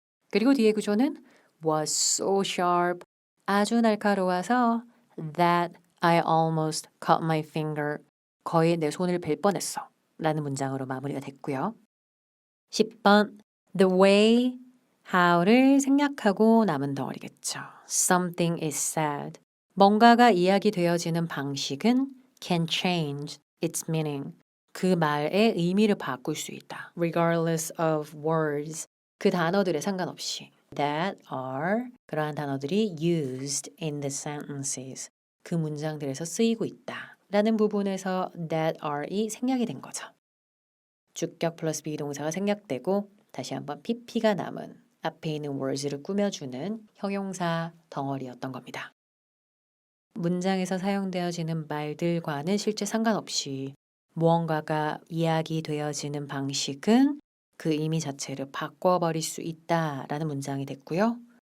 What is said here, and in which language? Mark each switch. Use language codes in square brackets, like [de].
[ko] 그리고 뒤에 구조는 [en] was so sharp [ko] 아주 날카로워서 [en] that I almost cut my finger [ko] 거의 내 손을 벨 뻔했어 라는 문장으로 마무리가 됐고요. 10번 The way how를 생략하고 남은 덩어리겠죠. [en] Something is said. [ko] 뭔가가 이야기되어지는 방식은 [en] can change its meaning. [ko] 그 말의 의미를 바꿀 수 있다. [en] Regardless of words. [ko] 그 단어들에 상관없이. [en] That are [ko] 그러한 단어들이 [en] used in the sentences. [ko] 그 문장들에서 쓰이고 있다. 라는 부분에서 that are이 생략이 된 거죠. 주격 플러스 비동사가 생략되고 다시 한번 pp가 남은 앞에 있는 words를 꾸며주는 형용사 덩어리였던 겁니다. 문장에서 사용되어지는 말들과는 실제 상관없이 무언가가 이야기되어지는 방식은 그 의미 자체를 바꿔버릴 수 있다라는 문장이 됐고요.